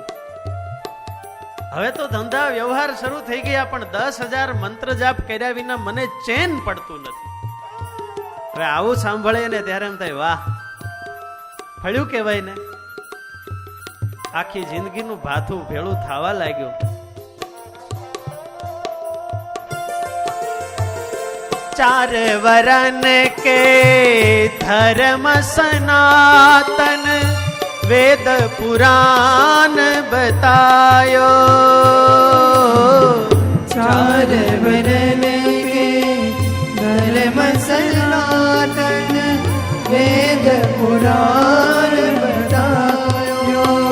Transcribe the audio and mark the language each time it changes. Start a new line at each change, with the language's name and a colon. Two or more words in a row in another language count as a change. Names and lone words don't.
Gujarati: હવે તો ધંધા વ્યવહાર શરૂ થઈ ગયા, પણ 10,000 મંત્ર જાપ કર્યા વિના મને ચેન પડતું નથી. હવે આવું સાંભળે ને ત્યારે એમ થાય વાહ, ફળ્યું કહેવાય ને. આખી જિંદગીનું ભાથું ભેળું થવા લાગ્યું.
Hindi: चार वरन के धर्म सनातन वेद पुराण बतायो. चार वरन के धर्म सनातन वेद पुराण बतायो.